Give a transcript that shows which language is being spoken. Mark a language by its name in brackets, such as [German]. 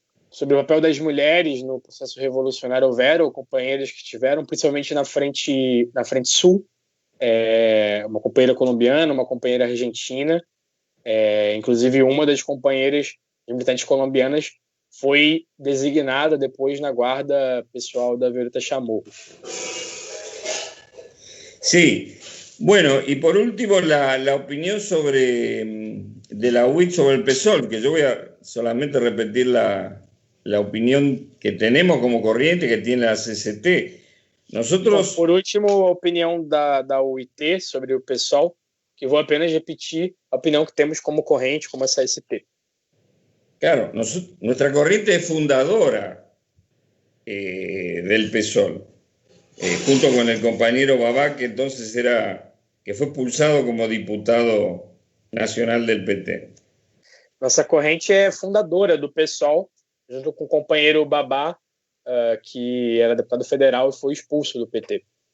[Portuguese] Sobre o papel das mulheres no processo revolucionário, houveram companheiras que estiveram, principalmente na frente sul, uma companheira colombiana, uma companheira argentina, inclusive uma das companheiras militantes colombianas foi designada depois na guarda pessoal da Violeta Chamorro. [Spanish] Sí, bueno, y por último la opinión de la UIT sobre el PSOL, que yo voy a solamente repetir la opinión que tenemos como corriente, que tiene la CCT. Nosotros... [Portuguese] Por último, a opinião da UIT sobre o PSOL, que vou apenas repetir a opinião que temos como corrente, como a CST. [Spanish] Claro, nuestra corriente es fundadora del PSOL, junto con el compañero Babá, que entonces que fue expulsado como diputado nacional del PT. [Portuguese] Nossa corrente é fundadora do PSOL, junto com o companheiro Babá, que era deputado federal e foi expulso do PT.